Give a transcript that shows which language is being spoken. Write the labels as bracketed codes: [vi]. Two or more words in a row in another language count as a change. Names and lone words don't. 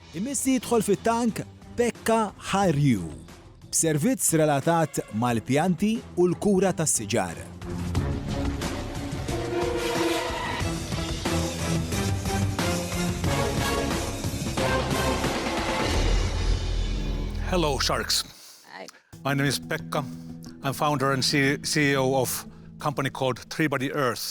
[mt] Imissi jidħol fit-tank Pekka Hire You, b'servizz relatat mal-pjanti u l-kura tas-siġar. [en] Hello, Sharks. Hi. My name is Pekka. I'm founder and CEO of a company called TreeBuddy Earth.